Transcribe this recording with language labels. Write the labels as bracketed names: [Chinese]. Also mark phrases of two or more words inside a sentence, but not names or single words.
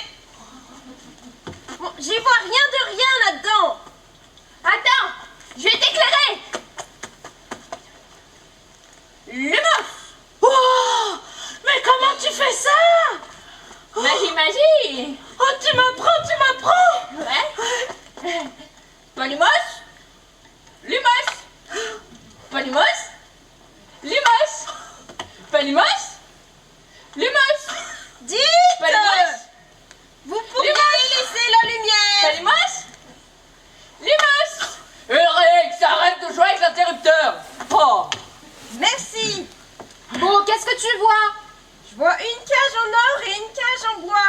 [French] Bon, j'y vois rien de rien là-dedans. Attends, je vais t'éclairer. Lumos. Oh, mais comment tu fais ça? Magie, magie. Oh, tu m'apprends. Ouais. Polymos. Lumos. Polymos. Lumos. Polymos. Lumos. Dites, Polymos. vous pourriez laisser la lumière. Polymos. Lumos. Eric, arrête de jouer avec l'interrupteur. Oh. Merci. Bon, qu'est-ce que tu vois? Je vois une cage en or et une cage en bois.